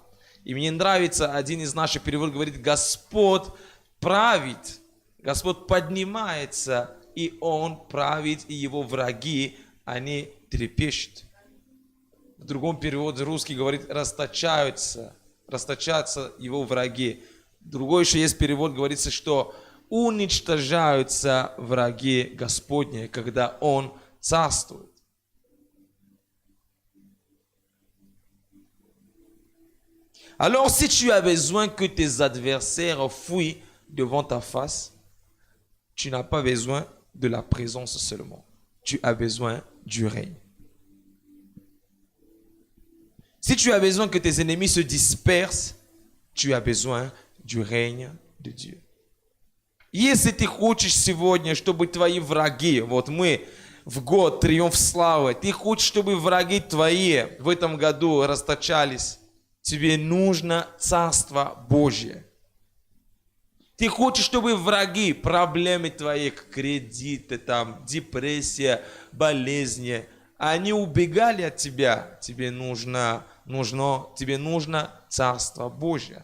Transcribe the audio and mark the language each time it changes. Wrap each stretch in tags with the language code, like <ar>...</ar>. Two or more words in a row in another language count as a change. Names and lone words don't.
<ru>И мне нравится, один из наших переводов говорит, Господь правит, Господь поднимается, и Он правит, и его враги, они трепещут. В другом переводе русский говорит, расточаются его враги. Другой еще есть перевод, говорится, что уничтожаются враги Господни, когда Он царствует.</ru> <fr>Alors, si tu as besoin que tes adversaires fuient devant ta face, tu n'as pas besoin de la présence seulement. Tu as besoin du règne. Si tu as besoin que tes ennemis se dispersent, tu as besoin du règne de Dieu.</fr> <ru>Если ты хочешь сегодня, чтобы твои враги, вот мы в год Триумф Славы, ты хочешь, чтобы враги твои в этом году расточались, тебе нужно Царство Божье. Ты хочешь, чтобы враги, проблемы твои, кредиты, там, депрессия, болезни, они убегали от тебя, тебе нужно Царство Божье.</ru>